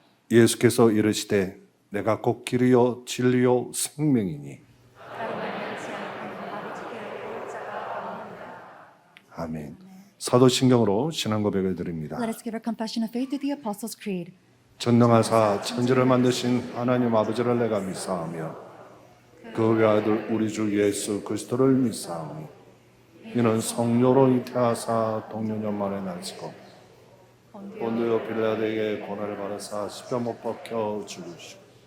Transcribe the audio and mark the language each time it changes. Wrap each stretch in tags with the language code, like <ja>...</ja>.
<ko>예수께서 이르시되 내가 곧 길이요 진리요 생명이니. 아멘. 사도신경으로 신앙 고백을 드립니다.</ko> <en>Let us give our confession of faith to the Apostles' Creed.</en> <ko>전능하사 천지를 만드신 하나님 아버지를 내가 믿사오며 그 외아들 우리 주 예수 그리스도를 믿사오니 이는 성령으로 잉태하사 동년년 만에 나시고 본디오 빌라도에게 고난을 받으사 십자 못 박혀 죽으시고</ko>